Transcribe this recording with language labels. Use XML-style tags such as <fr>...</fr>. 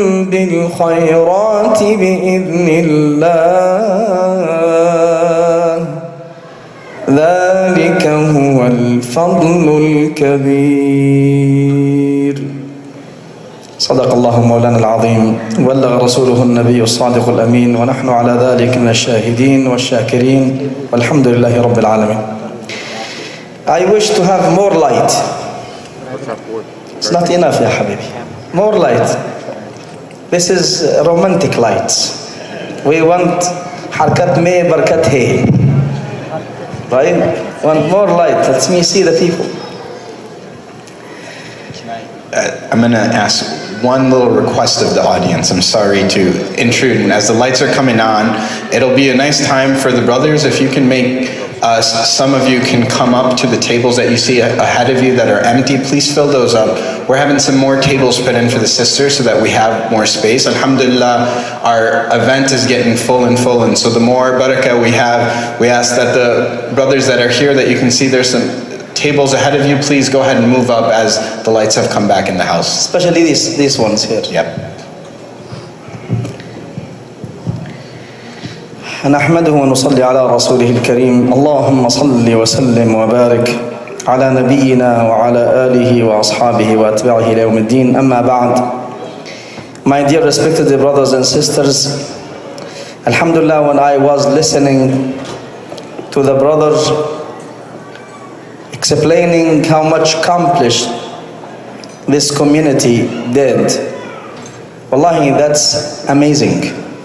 <ar>بالخيرات بإذن الله ذلك هو الفضل الكبير صدق الله مولانا العظيم وبلغ رسوله النبي الصادق الأمين ونحن على ذلك من الشاهدين والشاكرين والحمد لله رب العالمين.</ar> <en>I wish to have more light. It's not enough,</en> <ar>ya habibi.</ar> <en>More light. This is romantic lights. We want</en> <ur>harkat me barkat hai.</ur> <en>Right? Want more light. Let me see the people. I'm going to ask one little request of the audience. I'm sorry to intrude. And as the lights are coming on, it'll be a nice time for the brothers. If you can make some of you can come up to the tables that you see ahead of you that are empty. Please fill those up. We're having some more tables put in for the sisters so that we have more space. Alhamdulillah, our event is getting full and full. And so the more barakah we have, we ask that the brothers that are here, that you can see there's some tables ahead of you, please go ahead and move up as the lights have come back in the house. Especially these ones here. Yep.</en> <ar>نحمده ونصلي على رسوله الكريم اللهم صل وسلم وبارك على نبينا وعلى آله وأصحابه وأتباعه إلى يوم الدين أما بعد.</ar> <en>My dear respected brothers and sisters, Alhamdulillah, when I was listening to the brothers explaining how much accomplished this community did, wallahi, that's amazing.</en>